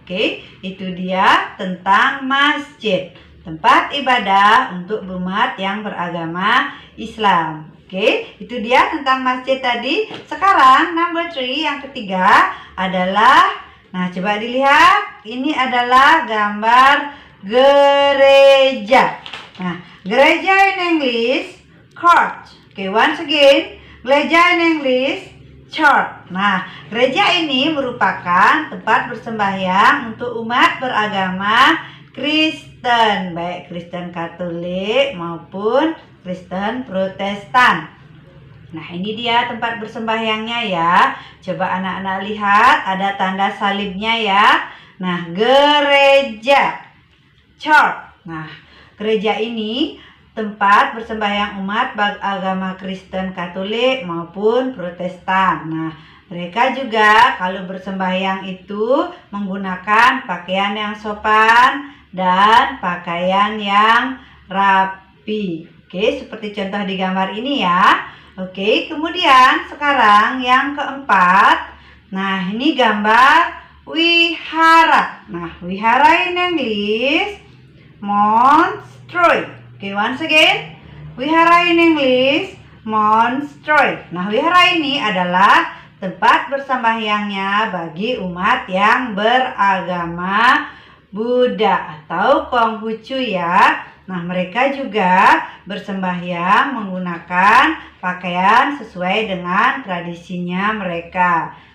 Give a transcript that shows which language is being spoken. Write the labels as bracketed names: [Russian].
[Indonesian] Oke, itu dia tentang masjid, tempat ibadah untuk umat yang beragama Islam. Oke, itu dia tentang masjid tadi. Sekarang number 3, yang ketiga adalah, nah coba dilihat, ini adalah gambar gereja. [English] Nah, gereja in English, church. Oke, once again, gereja in English, church. [Indonesian] Nah, gereja ini merupakan tempat bersembahyang untuk umat beragama Kristen, baik Kristen Katolik maupun Kristen Protestan. Nah, ini dia tempat bersembahyangnya ya. Coba anak-anak lihat, ada tanda salibnya ya. Nah, gereja, church. Nah, gereja ini tempat bersembahyang umat beragama Kristen Katolik maupun Protestan. Nah, mereka juga kalau bersembahyang itu menggunakan pakaian yang sopan dan pakaian yang rapi. Oke, seperti contoh di gambar ini ya. Oke, kemudian sekarang yang keempat. Nah, ini gambar wihara. [English] Nah, wihara in English monastery. Okay, once again, wihara in English monastery. [Indonesian] Nah, wihara ini adalah tempat bersembahyangnya bagi umat yang beragama Buddha atau Konghucu ya. Nah, mereka juga bersembahyang menggunakan pakaian sesuai dengan tradisinya mereka.